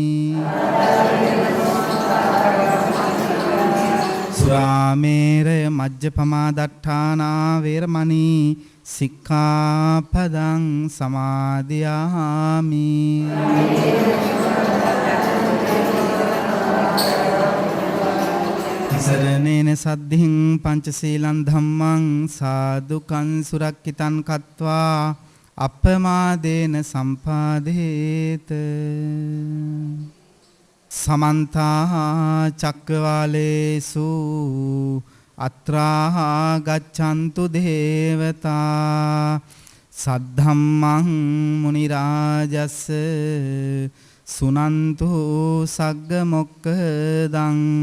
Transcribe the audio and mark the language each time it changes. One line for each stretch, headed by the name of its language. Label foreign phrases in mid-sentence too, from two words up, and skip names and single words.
Pali: සුරාමේරය මජ්ජපමා දට්ඨානා වේරමණී සික්ඛාපදං සමාදියාමි සරණේන සද්ධින් පංචශීලං ධම්මං සාදුකං සුරක්ඛිතං කତ୍වා අප්පමාදේන සම්පාදේත සමන්තා චක්කවාලේසු අත්‍රා ගච්ඡන්තු දේවතා සද්ධම්මං මුනි රාජස් සුනන්තු සග්ග මොක්ඛදං